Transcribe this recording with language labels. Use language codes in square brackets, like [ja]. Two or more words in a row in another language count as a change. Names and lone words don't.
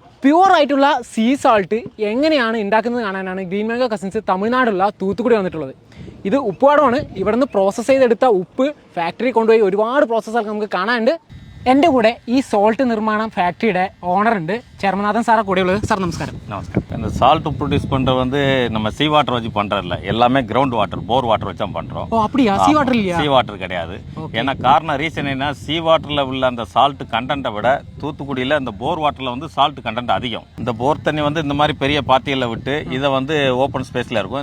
[ml] പ്യുവർ ആയിട്ടുള്ള [en] sea salt [ml] എങ്ങനെയാണ് ഉണ്ടാക്കുന്നത് കാണാനാണ് ഗ്രീൻ മാംഗോ കസിൻസ് തമിഴ്നാടുള്ള തൂത്തുക്കുടി വന്നിട്ടുള്ളത്. ഇത് ഉപ്പുപാടമാണ്. ഇവിടുന്ന് പ്രോസസ്സ് ചെയ്തെടുത്ത ഉപ്പ് ഫാക്ടറി കൊണ്ടുപോയി ഒരുപാട് പ്രോസസ്സുകൾ നമുക്ക് കാണാനുണ്ട്. എൻ്റെ കൂടെ ഈ സോൾട്ട് നിർമ്മാണം ഫാക്ടറിയുടെ ഓണർ ഉണ്ട്, ചെർമനാഥൻ സാറാ കൂടെ ഉള്ളത്. സാർ നമസ്കാരം. [ta] நமஸ்காரம். இந்த சால்ட் ப்ரொடியூஸ் பண்ணுறது வந்து நம்ம [en] sea water [ta] வச்சு பண்ணுறதில்ல, எல்லாமே [en] ground water, bore water [ta] வச்சு தான் பண்ணுறோம். ஓ அப்படியா? [en] sea water [ta] இல்லையா? [en] sea water [ta] கிடையாது. ஏன்னா காரணம் ரீசன் என்ன, [en] sea water [ta] உள்ள அந்த [en] salt content [ta] விட தூத்துக்குடியில் அந்த [en] bore water [ta] வந்து [en] salt content [ta] அதிகம். இந்த போர் தண்ணி வந்து இந்த மாதிரி பெரிய பாத்தியில் விட்டு இதை வந்து [en] open space [ta] இருக்கும்.